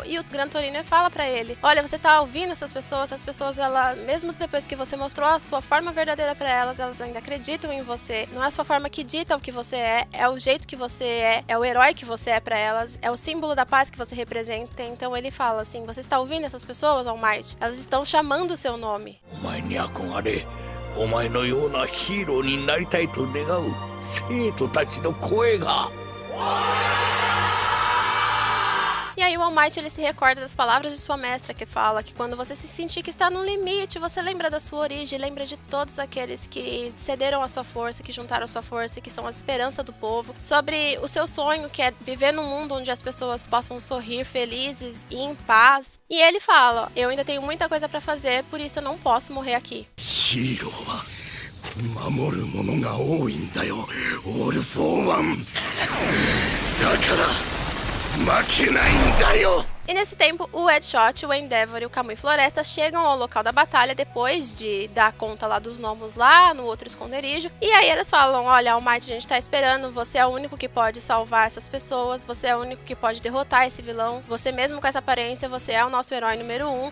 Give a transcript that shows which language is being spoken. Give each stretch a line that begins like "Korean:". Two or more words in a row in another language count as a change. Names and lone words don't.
Portuguese: E o Gran Torino fala pra ele, olha, você tá ouvindo essas pessoas, elas, mesmo depois que você mostrou a sua forma verdadeira pra elas, elas ainda acreditam em você. Não é a sua forma que dita o que você é o jeito que você é o herói que você é pra elas, é o símbolo da paz que você representa. Então ele fala assim, você está ouvindo essas pessoas, All Might? Elas estão chamando o seu nome.
Japanese: お前に憧れ、お前のようなヒーローになりたいと願う生徒たちの声が。
Portuguese: E aí o All Might, ele se recorda das palavras de sua mestra, que fala que quando você se sentir que está no limite, você lembra da sua origem, lembra de todos aqueles que cederam a sua força, que juntaram a sua força, que são a esperança do povo, sobre o seu sonho, que é viver num mundo onde as pessoas possam sorrir felizes e em paz. E ele fala, eu ainda tenho muita coisa pra fazer, por isso eu não posso morrer aqui.
Japanese: ヒーローは守るものが多いんだよ、オール・フォー・ワン。だから負けないんだよ。
Portuguese: E nesse tempo, o Edshot, o Endeavor e o Kamui Floresta chegam ao local da batalha depois de dar conta lá dos gnomos lá no outro esconderijo. E aí eles falam, olha, All Might, a gente tá esperando, você é o único que pode salvar essas pessoas, você é o único que pode derrotar esse vilão, você mesmo com essa aparência, você é o nosso herói número 1.